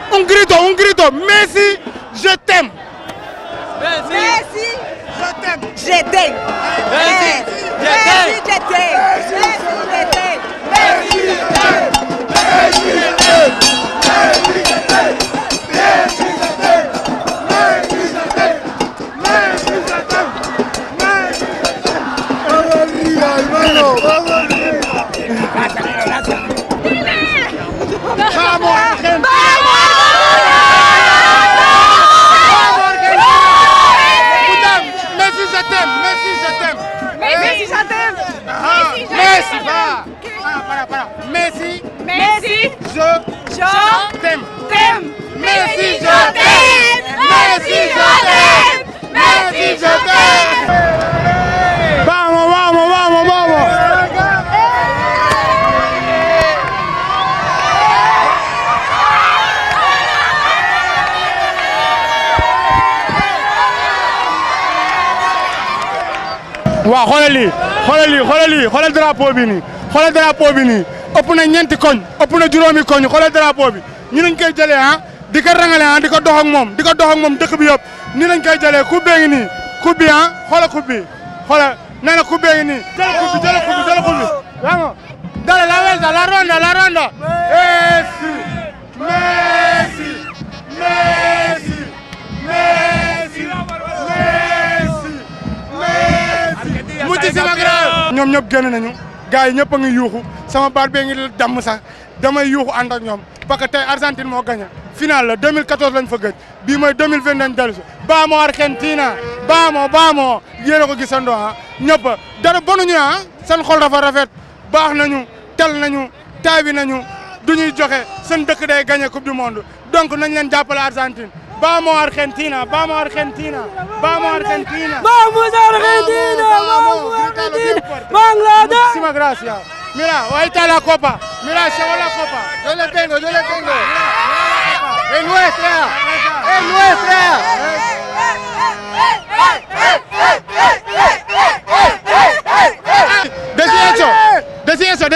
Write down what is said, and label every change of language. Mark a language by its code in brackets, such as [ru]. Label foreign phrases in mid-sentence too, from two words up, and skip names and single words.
[es] un grito. Messi, [fr] je t'aime. Messi, je t'aime. Je t'aime. Messi, je t'aime. Messi, je t'aime. Messi, je t'aime. Messi, je t'aime. Messi, je t'aime. Messi, je t'aime. Messi, je t'aime. Messi, je t'aime. Messi, je t'aime. [es] Vamos arriba, hermano. Vamos arriba. Vamos, Argentina. [fr] Messi, je t'aime. Messi, je t'aime. Messi, je t'aime. Messi, va. Para. Messi, je t'aime. Messi, je t'aime. Messi, je t'aime. Messi, je t'aime. [es] Vamos. [wo] waaw xoolal drapeau bi nii xoolal drapeau bi nii ëpp na ñeenti koñ ëpp na juróomi koñ xoolal drapeau bi ñu lañ koy jëlee di ko rangale di ko dox ak moom dëkk bi yëpp ni lañ koy jëlee coupe bee ngi nii coupe bi xoolal coupe bi xoolal nee na coupe bee ngi nii jël coupe bi [es] vamos dale la vuelta la ronda muchísimas gracias. [wo] ñoom ñëpp génn nañu gars yi ñëpp a ngi yuuxu sama baat bee ngi damm sax damay yuuxu ànd ak ñoom [fr] parce que [wo] tey Argentine moo gagné final la 2014 lañ fa gëj bii mooy 2020 lañ dellu si [es] vamos Argentina vamos [wo] yéen a ko gisandoo ñëpp dara bonuñu seen xol dafa rafet baax nañu tel nañu taabi nañu du ñuy joxe seen dëkk day [fr] gagné coupe du monde donc [wo] nañ leen jàppale Argentine. [es] Vamos Argentina, vamos Argentina, vamos Argentina. Vamos Argentina, vamos Argentina. Bangladesh. Muchísimas gracias. Mira, ahí está la copa. Mira, llegó la copa. Yo la tengo. Es nuestra. Decí eso.